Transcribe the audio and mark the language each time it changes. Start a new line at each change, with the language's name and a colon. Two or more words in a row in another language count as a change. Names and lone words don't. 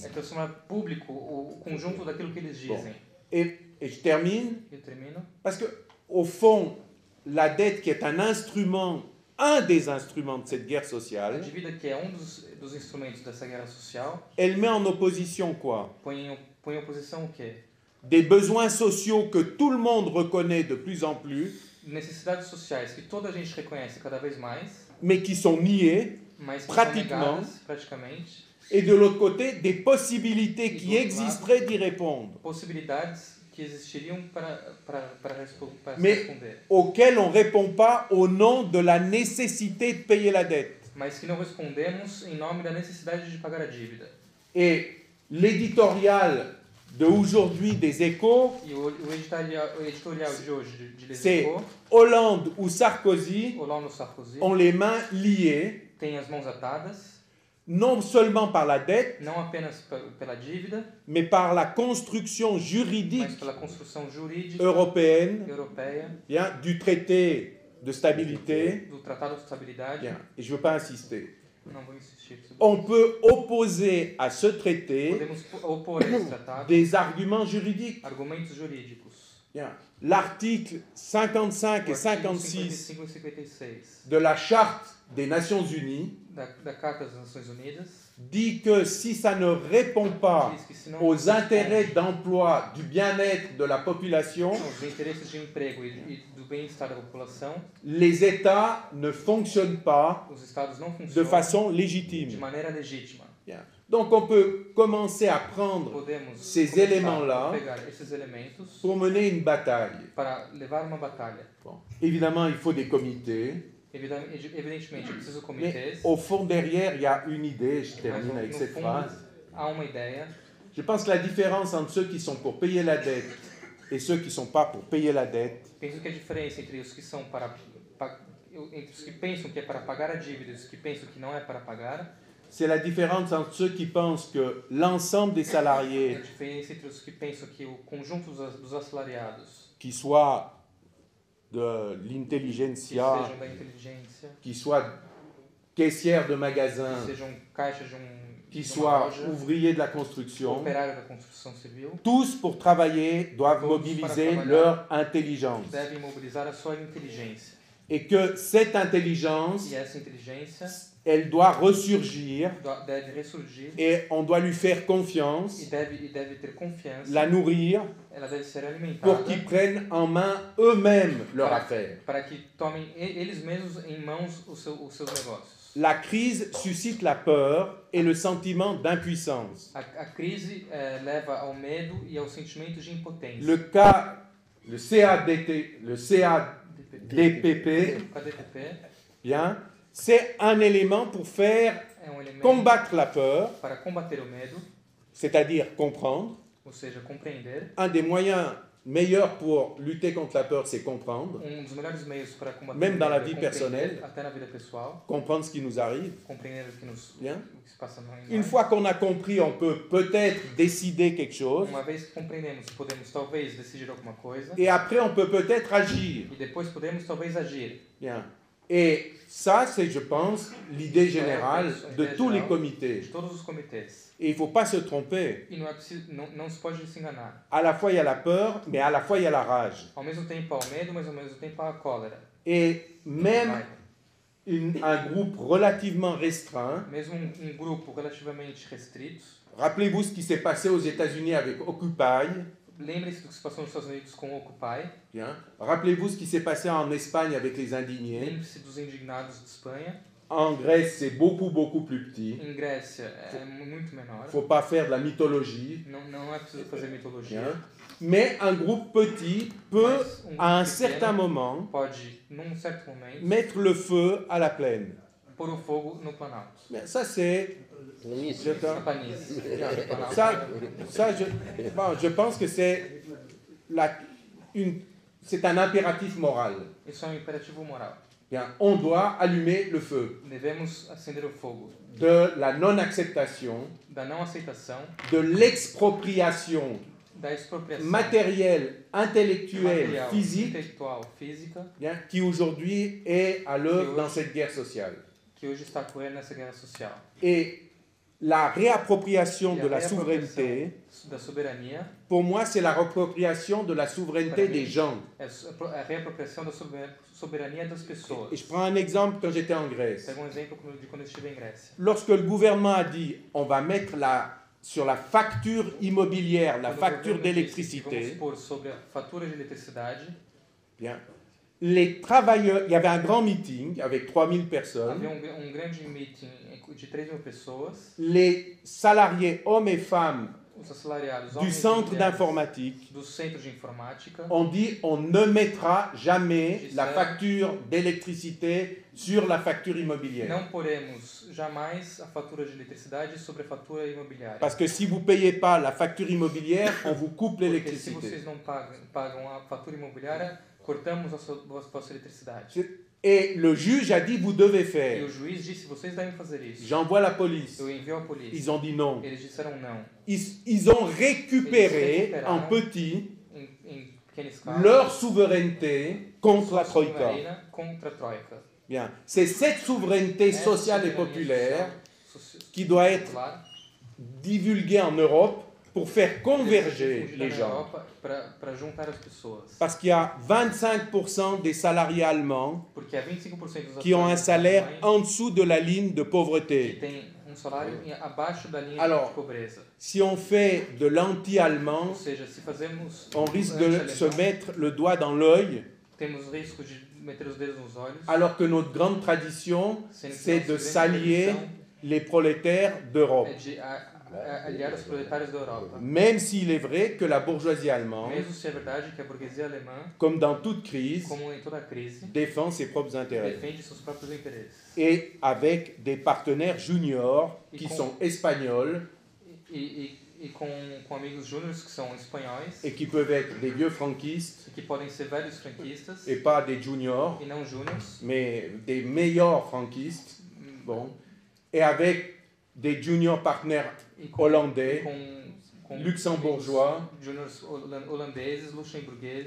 Portuguese: é transformar público o conjunto daquilo que eles dizem.
French: Et je termine,
Portuguese: Eu termino.
French: parce que, au fond, la dette qui est un des instruments de cette guerre
Portuguese: A
French: sociale,
Portuguese: dívida, que é dos instrumentos dessa guerra social,
French: elle met en opposition quoi?
Portuguese: põe em oposição o quê?
French: Des besoins sociaux que tout le monde reconnaît de plus en plus,
Portuguese: Necessidades sociais que toda a gente reconhece cada vez mais,
French: mais qui sont niées,
Portuguese: mas que
French: Pratiquement.
Portuguese: são negadas praticamente.
French: et de l'autre côté, des possibilités qui existeraient d'y répondre,
Portuguese: Possibilidades que existiriam para se
French: Mais-
Portuguese: responder,
French: auxquelles on ne répond pas au nom de la nécessité de payer la dette.
Portuguese: mas que não respondemos em nome da necessidade de pagar a dívida.
French: Et l'éditorial d'aujourd'hui des Échos,
Portuguese: E o editorial de hoje de Les
French: c'est
Portuguese: Échos,
French: Hollande ou Sarkozy
Portuguese: Hollande ou Sarkozy,
French: ont les mains liées,
Portuguese: tem as mãos atadas,
French: non seulement par la dette,
Portuguese: não apenas pela dívida,
French: mais par la construction
Portuguese: mas
French: juridique
Portuguese: pela construção jurídica
French: européenne,
Portuguese: europeia,
French: bien, du traité de stabilité.
Portuguese: do Tratado de Estabilidade.
French: Bien, et je ne veux pas insister.
Portuguese: Não vou insistir sobre
French: On peut opposer à ce traité
Portuguese: Podemos opor a esse tratado
French: des arguments juridiques.
Portuguese: argumentos jurídicos.
French: Bien. L'article 55
Portuguese: O
French: et
Portuguese: artigo 56 55 e 56
French: de la Charte des Nations Unies
Portuguese: da Carta das Nações Unidas
French: dit que si ça ne répond pas
Portuguese: diz que se não
French: aux intérêts d'emploi, du bien-être de la population,
Portuguese: os interesses de emprego e do bem-estar da população,
French: les États ne fonctionnent pas
Portuguese: os estados não
French: de
Portuguese: funcionam
French: façon
Portuguese: de
French: légitime.
Portuguese: maneira legítima.
French: Bien. Donc on peut commencer à prendre
Portuguese: Podemos
French: ces
Portuguese: começar
French: éléments-là
Portuguese: a pegar esses elementos
French: pour mener une bataille.
Portuguese: para levar uma batalha.
French: Bon. Évidemment, il faut des comités,
Portuguese: Evidentemente, é preciso
French: mais
Portuguese: comitês,
French: au fond derrière, il y a une idée, je
Portuguese: mas
French: termine avec
Portuguese: no
French: cette
Portuguese: fundo
French: phrase.
Portuguese: há uma ideia.
French: Je pense que la différence entre ceux qui sont pour payer la dette et ceux qui ne sont pas pour payer la dette,
Portuguese: Penso que a diferença entre os que são entre os que pensam que é para pagar a dívida e os que pensam que não é para pagar,
French: c'est la différence entre ceux qui pensent que l'ensemble des
Portuguese: é a
French: salariés,
Portuguese: diferença entre os que pensam que o conjunto dos assalariados,
French: qu'ils soient de
Portuguese: que
French: l'intelligentsia,
Portuguese: sejam da inteligência,
French: qu'ils soient caissières de
Portuguese: que
French: magasins,
Portuguese: sejam caixas de
French: qu'ils
Portuguese: uma
French: soient
Portuguese: loja,
French: ouvriers de la construction,
Portuguese: operário da construção civil,
French: tous pour travailler doivent
Portuguese: Todos
French: mobiliser
Portuguese: para trabalhar.
French: leur intelligence.
Portuguese: devem mobilizar a sua inteligência.
French: Et que cette intelligence,
Portuguese: E essa inteligência
French: elle doit ressurgir
Portuguese: deve ressurgir
French: et on doit lui faire confiance,
Portuguese: e deve ter confiança,
French: la nourrir
Portuguese: ela deve ser alimentada
French: pour qu'ils prennent en main eux-mêmes leur affaire.
Portuguese: para que tomem eles mesmos em mãos os seus negócios.
French: La crise suscite la peur et le sentiment d'impuissance.
Portuguese: A crise leva ao medo e ao sentimento de impotência.
French: Le CADPP,
Portuguese: KDPP
French: bien, c'est un élément pour faire
Portuguese: é elemento
French: combattre la peur,
Portuguese: para combater o medo,
French: c'est-à-dire comprendre.
Portuguese: ou seja, compreender.
French: Un des moyens meilleurs pour lutter contre la peur, c'est comprendre.
Portuguese: Dos melhores meios para combater
French: Même
Portuguese: o
French: dans la
Portuguese: medo é
French: vie
Portuguese: compreender,
French: personnelle.
Portuguese: até na vida pessoal,
French: Comprendre ce qui nous arrive.
Portuguese: compreender o que
French: Bien.
Portuguese: se passa no
French: Une fois qu'on a compris, on peut peut-être décider quelque chose.
Portuguese: Uma vez que compreendemos, podemos talvez decidir alguma coisa
French: Et après, on peut peut-être agir.
Portuguese: e depois podemos talvez agir.
French: Bien. Et ça, c'est, je pense, l'idée générale de tous les comités.
Portuguese: De todos os comitês.
French: Et il ne faut pas se tromper.
Portuguese: E não é preciso, não se pode se enganar.
French: À la fois, il y a la peur, mais à la fois, il y a la rage.
Portuguese: Ao mesmo tempo há o medo, mas ao mesmo tempo há a cólera.
French: Et même
Portuguese: Raiva.
French: un groupe relativement restreint.
Portuguese: Mesmo grupo relativamente restrito.
French: Rappelez-vous ce qui s'est passé aux États-Unis avec Occupy.
Portuguese: Lembre-se do que se passou nos Estados Unidos com o Occupy.
French: Bien. Rappelez-vous ce qui s'est passé en Espagne avec les indignés.
Portuguese: Lembre-se dos indignados de Espanha.
French: En Grèce, c'est beaucoup, beaucoup plus petit.
Portuguese: Em Grécia é muito menor.
French: Il ne faut pas faire de la mythologie.
Portuguese: Não é preciso fazer mitologia. Hein.
French: Mais un groupe petit peut,
Portuguese: Mas
French: à un
Portuguese: grupo
French: certain
Portuguese: pequeno
French: moment,
Portuguese: pode, num certo momento,
French: mettre le feu à la plaine.
Portuguese: pôr o fogo no Planalto.
French: Mais ça, c'est... Je,
Portuguese: Na planície. No Planalto.
French: je pense que c'est un impératif moral.
Portuguese: Isso é um imperativo moral.
French: Bien, on doit allumer le feu
Portuguese: Devemos acender o fogo
French: de la non-acceptation,
Portuguese: da não aceitação,
French: de l'expropriation
Portuguese: da expropriação
French: matérielle, intellectuelle,
Portuguese: material,
French: physique,
Portuguese: intelectual, física,
French: bien, qui aujourd'hui est à l'œuvre dans cette guerre sociale.
Portuguese: que hoje está ocorrendo nessa guerra social.
French: Et la réappropriation
Portuguese: E
French: de
Portuguese: a
French: la
Portuguese: reapropriação
French: souveraineté,
Portuguese: da soberania
French: pour moi, c'est la réappropriation de la souveraineté
Portuguese: Para
French: des
Portuguese: mim,
French: gens.
Portuguese: é a reapropriação da soberania das pessoas.
French: Et je prends un exemple quand j'étais en Grèce.
Portuguese: Pega exemplo de quando eu estive em Grécia.
French: Lorsque le gouvernement a dit on va mettre sur la facture immobilière, la
Portuguese: Quando o
French: facture
Portuguese: governo disse que vamos
French: d'électricité,
Portuguese: pôr sobre a fatura de eletricidade,
French: bien, les travailleurs, il y avait un grand meeting avec 3000
Portuguese: havia
French: personnes,
Portuguese: grande meeting de 3.000 pessoas,
French: les salariés, hommes et femmes
Portuguese: os assalariados,
French: du
Portuguese: homens e
French: centre
Portuguese: mulheres
French: d'informatique
Portuguese: do centro de informática,
French: ont dit on ne mettra jamais la Gisèle. facture d'électricité sur la facture immobilière.
Portuguese: não poremos jamais a fatura de eletricidade sobre a fatura imobiliária.
French: Parce que si vous ne payez pas la facture immobilière, on vous coupe
Portuguese: Porque se
French: l'électricité.
Portuguese: vocês não pagam a fatura imobiliária, cortamos a vossa eletricidade.
French: Et le juge a dit vous devez
Portuguese: E
French: faire.
Portuguese: o juiz disse, vocês devem fazer isso.
French: J'envoie la police.
Portuguese: Eu envio a polícia.
French: Ils ont dit non.
Portuguese: Eles disseram não.
French: Ils ont récupéré en petit
Portuguese: Em pequena escala,
French: leur souveraineté contre la
Portuguese: sua
French: Troïka.
Portuguese: soberania contra a Troika.
French: Bien. C'est cette souveraineté
Portuguese: Essa
French: sociale et
Portuguese: soberania
French: populaire
Portuguese: social,
French: qui doit être
Portuguese: popular,
French: divulguée en Europe pour faire converger
Portuguese: difundida
French: les
Portuguese: na
French: gens.
Portuguese: Europa para juntar as pessoas.
French: Parce qu'il y a 25% des salariés allemands
Portuguese: Porque há 25% dos
French: qui ont un
Portuguese: assalariados
French: salaire
Portuguese: alemães
French: en dessous de la ligne de
Portuguese: que
French: pauvreté.
Portuguese: têm salário abaixo da linha
French: Alors,
Portuguese: de pobreza.
French: Si on fait de l'anti-allemand,
Portuguese: Ou seja, se fazemos
French: on risque de
Portuguese: anti-alemão,
French: se mettre le doigt dans l'œil,
Portuguese: temos risco de meter os dedos nos olhos,
French: alors que notre grande tradition,
Portuguese: sendo que
French: c'est
Portuguese: nossa
French: de
Portuguese: grande
French: s'allier
Portuguese: tradição
French: les prolétaires d'Europe.
Portuguese: é de aliar os proletários da Europa.
French: Même s'il est vrai que la bourgeoisie allemande,
Portuguese: Mesmo se é verdade que a burguesia alemã,
French: comme dans toute crise,
Portuguese: como em toda crise,
French: défend ses propres intérêts.
Portuguese: defende seus próprios interesses.
French: Et avec des partenaires juniors qui Et sont espagnols
Portuguese: E com amigos júniores que são espanhóis,
French: et qui peuvent être des vieux franquistes
Portuguese: que podem ser velhos franquistas
French: et pas des juniors,
Portuguese: e não júniors,
French: mais des meilleurs franquistes. Bon. Et avec des juniors partenaires
Portuguese: e
French: hollandais,
Portuguese: com
French: luxembourgeois.
Portuguese: júniores holandeses, luxemburgueses,